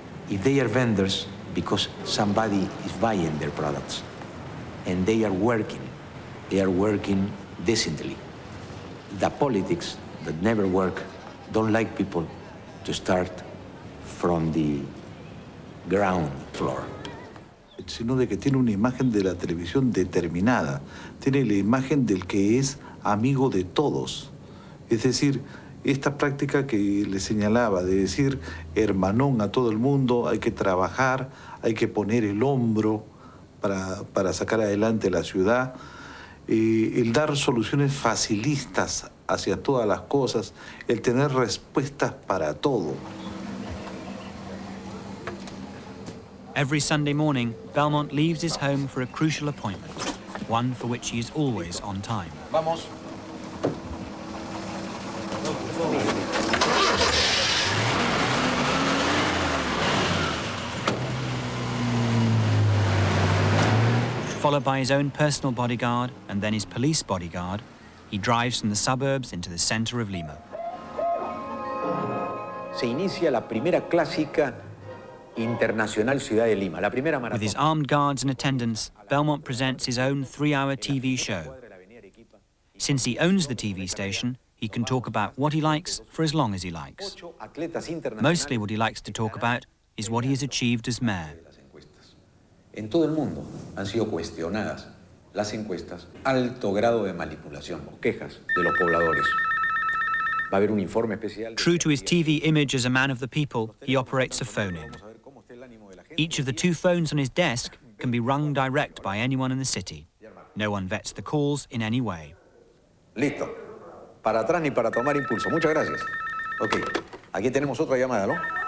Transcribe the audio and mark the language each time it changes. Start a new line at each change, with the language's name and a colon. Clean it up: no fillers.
English: If they are vendors, because somebody is buying their products, and they are working decently. The politics that never work don't like people to start from the ground floor.
Spanish: Sino de que tiene una imagen de la televisión determinada, tiene la imagen del que es amigo de todos. Es decir, esta práctica que le señalaba de decir hermanón a todo el mundo, hay que trabajar, hay que poner el hombro para sacar adelante la ciudad, el dar soluciones facilistas hacia todas las cosas, el tener respuestas para todo.
English: Every Sunday morning, Belmont leaves his home for a crucial appointment, one for which he is always on time.
Spanish: Vamos.
English: Followed by his own personal bodyguard and then his police bodyguard, he drives from the suburbs into the center of Lima.
Spanish: Se inicia la primera clásica internacional Ciudad de Lima, la primera maratón.
English: With his armed guards and attendants, Belmont presents his own 3-hour TV show. Since he owns the TV station, he can talk about what he likes for as long as he likes. Mostly what he likes to talk about is what he has achieved as mayor.
Spanish: En todo el mundo han sido cuestionadas las encuestas, alto grado de manipulación o quejas de los pobladores. Va a haber un informe especial.
English: True to his TV image as a man of the people, he operates a phone-in. Each of the 2 phones on his desk can be rung direct by anyone in the city. No one vets the calls in any way.
Spanish: Listo. Para atrás ni para tomar impulso. Muchas gracias. Ok, aquí tenemos otra llamada, ¿no?